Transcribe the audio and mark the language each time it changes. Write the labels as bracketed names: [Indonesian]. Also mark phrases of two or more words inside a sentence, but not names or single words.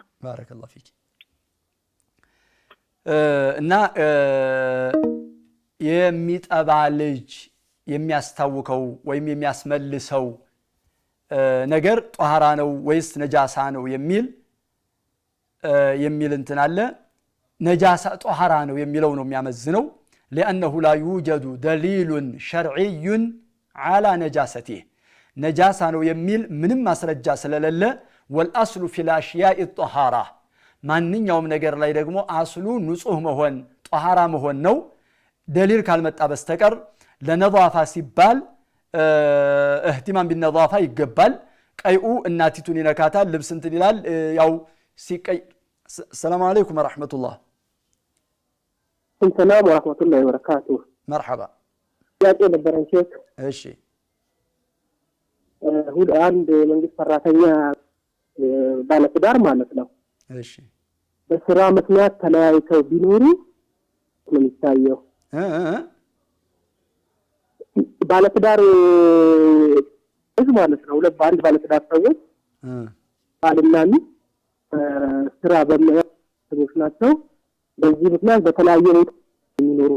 [Arabic] بارك الله فيك [Amharic] እና የሚጠባ ልጅ የሚያስታውከው ወይም የሚያስመልሰው ነገር ጧሃራ ነው ወይስ ነጃሳ ነው የሚል እንትን አለ ነጃሳ ጧሃራ ነው የሚለው ነው የሚያመዝነው [Arabic] لانه لا يوجد دليل شرعي على نجاسته [Amharic] ነጃሳ ነው የሚል ምንም ማስረጃ ስለሌለ [Arabic] والاصل في الاشياء الطهاره [Amharic] ማንኛውም ነገር ላይ ደግሞ አስሉ ንጹህ መሆን ጧሃራ መሆን ነው ደሊል ካልመጣ በስተቀር ለነዛፋ ሲባል [Arabic] اهتمام بالنظافه [Amharic] ይገባል ቀይኡ እናቲቱን ይነካታል ልብስ እንትን ይላል ያው ሲቀይ [Arabic] السلام عليكم ورحمه الله السلام ورحمه الله وبركاته مرحبا [Amharic] يا ነበረን ሼክ እሺ ሁሉ አንድ መንግስት ሰራተኛ ባለትዳር ማለት ነው እሺ በስራ ምክንያት ተለያይተው ቢኖሩ ምን ይታየው ባለትዳር ማለት ነው ለባንድ ባለትዳር ሰዎች ባልና ሚስት ስራ በመያዝ ናቸው በዚህ ምክንያት በተለያየ ቦታ የሚኖሩ